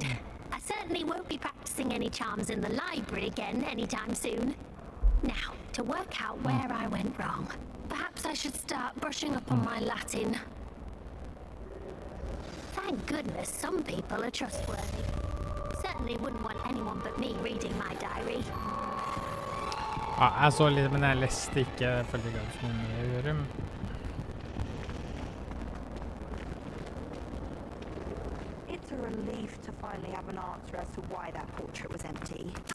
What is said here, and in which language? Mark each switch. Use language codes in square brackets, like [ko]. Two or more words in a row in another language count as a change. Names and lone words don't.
[en] I certainly won't be practicing any charms in the library again anytime soon. Now, to work out where I went wrong. Perhaps I should start brushing up on my Latin. Thank goodness some people are trustworthy. Certainly wouldn't want anyone but me reading my diary. [no] Ja, jeg så litt, men jeg leste ikke. Jeg følte ikke at det var noe mer å gjøre. [en] It's a relief to finally have an answer as to why that portrait was empty.